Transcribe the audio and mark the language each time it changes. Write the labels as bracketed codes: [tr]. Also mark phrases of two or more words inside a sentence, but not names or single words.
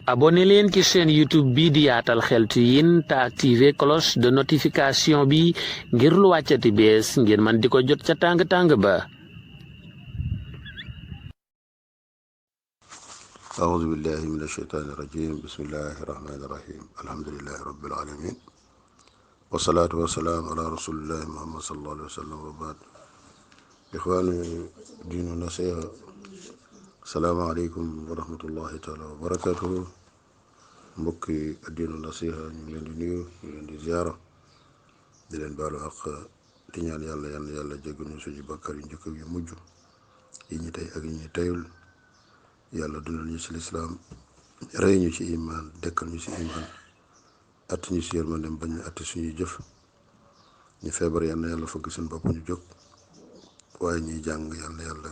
[wo] abonné leen ci chaîne YouTube bi di yaatal xeltu yin te [fr] activé cloche de notification [wo] bi ngir lu wàccati bees ngeen man di ko jot ca tàng-tàng ba. [ar] أعوذ بالله من الشيطان الرجيم بسم الله الرحمن الرحيم الحمد لله رب العالمين والصلاة والسلام على رسول الله محمد صلى الله عليه وسلم وبعد إخواني دين النصيحة السلام عليكم ورحمة الله تعالى وبركاته [wo] mbokki diinu nasiha ñu ngi leen di nuyu ñu leen di ziara di leen baalu ak di ñaan yàlla yàlla jéggal ñu suñu bakkar yu njëkk yu mujj yi ñu tey ak yi ñu teyul yàlla dundal ñu ci lislaam rey ñu ci iman dekkal ñu ci iman att ñu ci yërmandem bañ ñu atti suñuy jëf ñu feebar yàlla fëgg seen bopp ñu jóg waaye ñuy jàng yàlla